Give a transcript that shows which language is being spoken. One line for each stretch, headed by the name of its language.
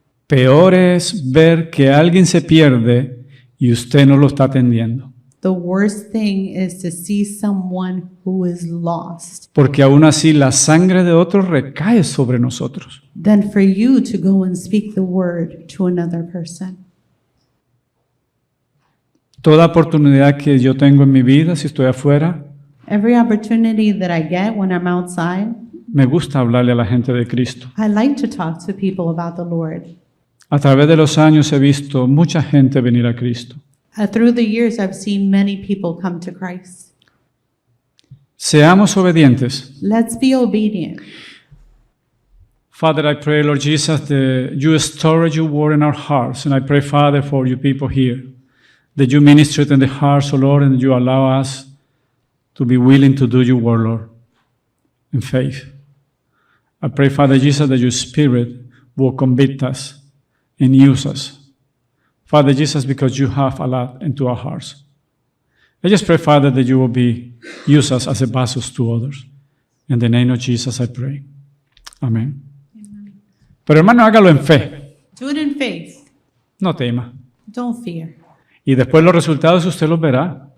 Spanish: Peor es ver que alguien se pierde y usted no lo está atendiendo,
English: The worst thing is to see someone who is lost
Spanish: porque aún así la sangre de otros recae sobre nosotros.
English: than for you to go and speak the word to another person.
Spanish: Toda oportunidad que yo tengo en mi vida, si estoy afuera,
English: Every opportunity that I get when I'm outside,
Spanish: me gusta hablarle a la gente de Cristo.
English: I like to talk to people about the Lord.
Spanish: A través de los años he visto mucha gente venir a Cristo.
English: Through the years, I've seen many people come to Christ.
Spanish: Seamos obedientes.
English: Let's be obedient. Father, I pray, Lord Jesus, that you store your word in our hearts. And I pray, Father, for you people here, that you minister it in the hearts, O Lord, and you allow us to be willing to do your word, Lord, in faith. I pray, Father Jesus, that your Spirit will convict us and use us. Father Jesus, because you have a lot into our hearts. I just pray, Father, that you will use us as a vessels to others. In the name of Jesus, I pray. Amen.
Spanish: Pero hermano, hágalo en fe.
English: Do it in faith.
Spanish: No tema.
English: Don't fear.
Spanish: Y después los resultados usted los verá.